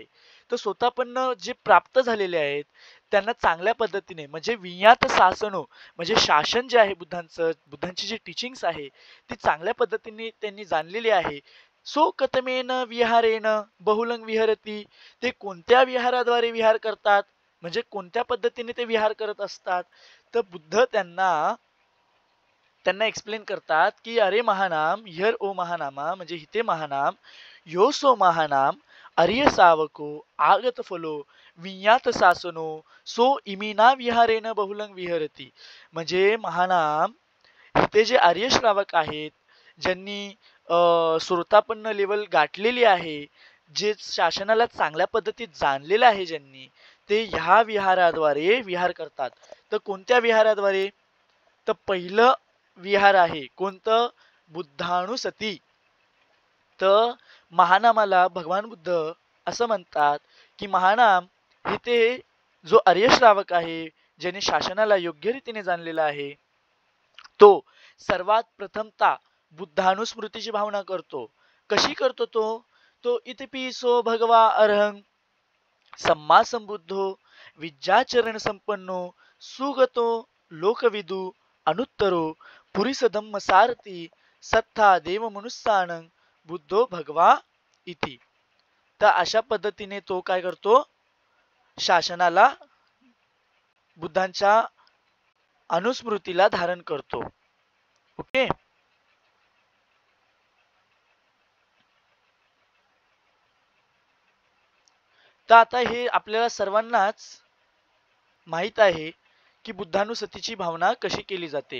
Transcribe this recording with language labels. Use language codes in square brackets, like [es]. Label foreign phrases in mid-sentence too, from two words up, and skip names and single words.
[mr] तर स्वतःपन्न जे प्राप्त झालेले आहेत त्यांना चांगल्या पद्धतीने म्हणजे [pi] विज्ञात शासनो [mr] म्हणजे शासन जे आहे बुद्धांचं, बुद्धांची जी टीचिंग्स आहे ती चांगल्या पद्धतीने त्यांनी जाणलेली आहे. [pi] सो कथमेन विहारेन बहुलंग विहरती, [mr] ते कोणत्या विहाराद्वारे विहार करतात, म्हणजे कोणत्या पद्धतीने ते विहार करत असतात. तर बुद्ध त्यांना एक्सप्लेन करतात की अरे महानाम, [pi] हियर ओ महानामा, [mr] म्हणजे हिते [pi] महानाम, यो सो महानाम आर्य सावको आगत फलो विज्ञात सासनो सो इमिना विहारेन बहुलंग विहरती. [mr] म्हणजे महानाम इथे जे आर्य श्रावक आहेत, ज्यांनी श्रोतापन्न लेवल गाठलेली आहे, जे शासनाला चांगल्या पद्धतीत जाणलेलं आहे ज्यांनी, ते ह्या विहाराद्वारे विहार करतात. तर कोणत्या विहाराद्वारे, तर पहिलं विहार आहे कोणतं, बुद्धानुसती. तर महानामाला भगवान बुद्ध असं म्हणतात की महानाम इथे जो आर्य श्रावक आहे, ज्याने शासनाला योग्य रीतीने जाणलेला आहे, तो सर्वात प्रथमता बुद्धानुस्मृतीची भावना करतो. कशी करतो तो [pi] इतिपिसो भगवा अर्हं सम्मा संबुद्धो विद्याचरण संपन्नो सुगतो लोकविदु अनुत्तरो पुरीस धम्म सारथी सत्था देव मनुष्यानं बुद्धो भगवा इति. [mr] तर अशा पद्धतीने तो काय करतो, शासनाला बुद्धांच्या अनुस्मृतीला धारण करतो. ओके. तर आता हे आपल्याला सर्वांनाच माहित आहे की बुद्धानुसतीची भावना कशी केली जाते.